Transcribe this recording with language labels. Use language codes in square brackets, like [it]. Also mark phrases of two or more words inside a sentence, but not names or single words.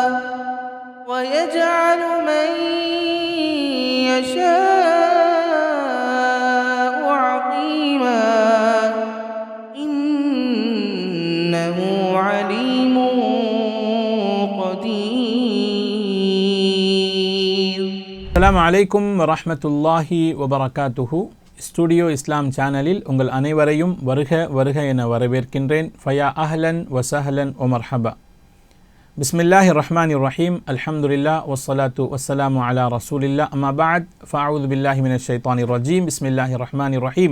[ar] ويجعل من يشاء عقيما إنه عليم قدير. السلام عليكم ورحمة الله وبركاته. [ta] ஸ்டுடியோ இஸ்லாம் சேனலில் உங்கள் அனைவரையும் வருக என வரவேற்கின்றேன். [ar] فيا أهلا وسهلا ومرحبا. بسم الله الرحمن الرحيم. الحمد لله والصلاة والسلام على رسول الله. أما بعد. فأعوذ بالله من الشيطان الرجيم. بسم الله الرحمن الرحيم.